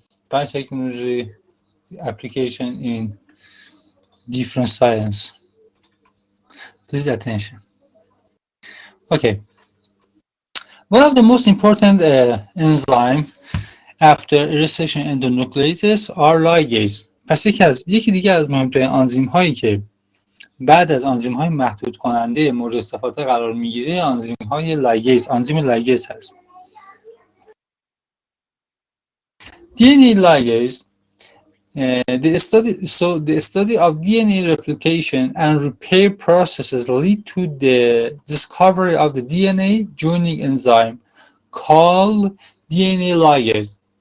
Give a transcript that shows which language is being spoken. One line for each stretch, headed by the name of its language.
English: biotechnology application in different science. Please attention. Okay. One of the most important enzyme after recession endonucleases are ligase.
Persian: پس یکی دیگه از مهمترین آنزیم هایی که بعد از آنزیم های محدود کننده مورد استفاده قرار میگیره آنزیم های لایگیز، آنزیم لایگیز هست.
English: DNA ligase, the study of DNA replication and repair processes lead to the discovery of the DNA joining enzyme called DNA ligase.